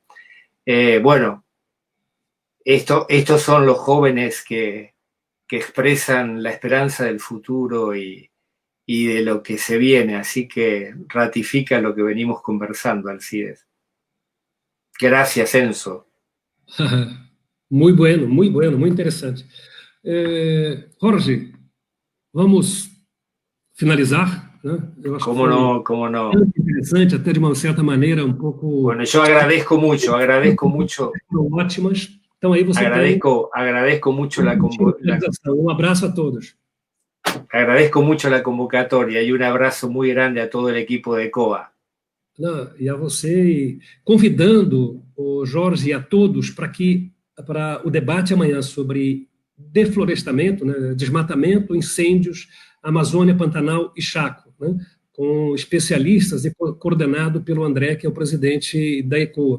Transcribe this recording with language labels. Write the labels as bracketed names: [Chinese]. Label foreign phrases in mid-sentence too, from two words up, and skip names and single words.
[Spanish] Bueno, estos son los jóvenes que expresan la esperanza del futuro y de lo que se viene, así que ratifica lo que venimos conversando, Alcides. Gracias, Enzo. Muy bueno, muy interessante. [Portuguese] Jorge, vamos finalizar, né? Eu acho [Spanish] ¿Cómo no? ¿Cómo no? [Portuguese] Interessante, até de uma certa maneira, um pouco... [Spanish] Bueno, yo agradezco mucho. [Portuguese] Ótimas. Então aí você [Spanish] agradezco mucho la [Portuguese] convocação. Um abraço a todos. [Spanish] Agradezco mucho la convocatoria y un abrazo muy grande a todo el equipo de COA. [Portuguese] Não, e a você, convidando o Jorge e a todos para o debate amanhã sobre deflorestamento, né, desmatamento, incêndios, Amazônia, Pantanal e Chaco, né, com especialistas e coordenado pelo André, que é o presidente da ECOA.